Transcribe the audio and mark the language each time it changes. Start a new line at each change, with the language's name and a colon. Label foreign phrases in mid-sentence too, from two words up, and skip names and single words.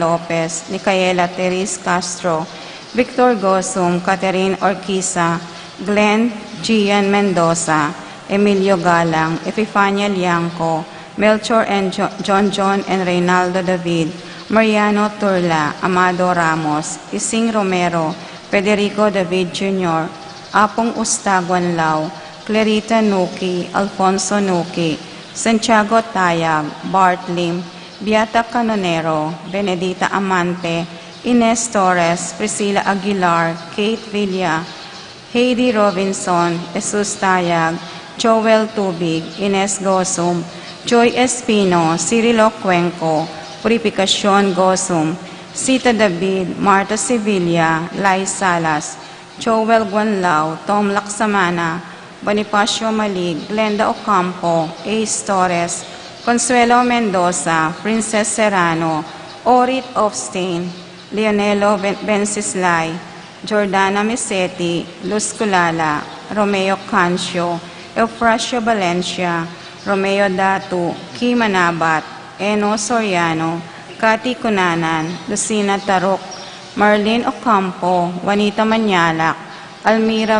English: Lopez, Micaela Teres Castro, Victor Gosum, Catherine Orquiza, Glenn Gian Mendoza, Emilio Galang, Epifania Liangco, Melchor and John and Reynaldo David, Mariano Turla, Amado Ramos, Ising Romero, Federico David Jr., Apong Ustaguan Lau, Clarita Nuki, Alfonso Nuki, Santiago Tayag, Bart Lim, Beata Canonero, Benedita Amante, Ines Torres, Priscilla Aguilar, Kate Villa, Heidi Robinson, Jesus Tayag, Joel Tubig, Ines Gosum, Joy Espino, Cirilo Cuenco, Purificacion Gosum, Sita David, Marta Sevilla, Lai Salas, Joel Guanlao, Tom Laksamana, Bonifacio Malig, Glenda Ocampo, Ace Torres, Consuelo Mendoza, Princess Serrano, Orit Ofstein, Leonelo Bensislay, Jordana Misetti, Luz Culala, Romeo Cancio, Eufrasio Valencia, Romeo Datu, Ki Manabat, Eno Soriano, Cathy Cunanan, Lucina Tarok, Marlene Ocampo, Juanita Manyalak, Almira